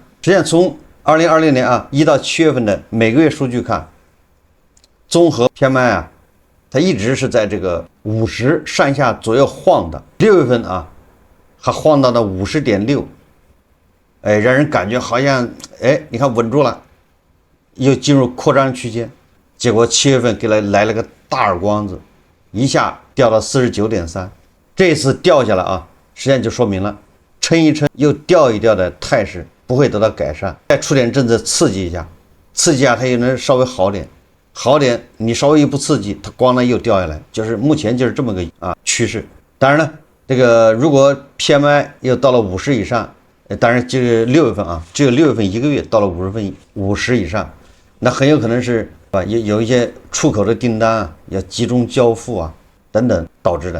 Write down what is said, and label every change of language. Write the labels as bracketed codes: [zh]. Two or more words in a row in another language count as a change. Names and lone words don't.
[zh] 實際上從2026年1到7月份的每個月數據看，綜合 PMI 它一直是在這個50上下左右晃的。6月份還晃到了50.6，讓人感覺好像你看穩住了，又進入擴張區間。結果7月份給它來了個大耳光子，一下掉到 49.3。這次掉下來實際上就說明了撐一撐又掉一掉的態勢不會得到改善，再出點政策刺激一下，它也能稍微好點，你稍微一不刺激，它咣當又掉下來，就是目前就是這麼個趨勢。當然了，這個如果 PMI 又到了50以上，當然就是6月份只有6月份1個月到了50以上，那很有可能是有一些出口的訂單要集中交付等等導致的。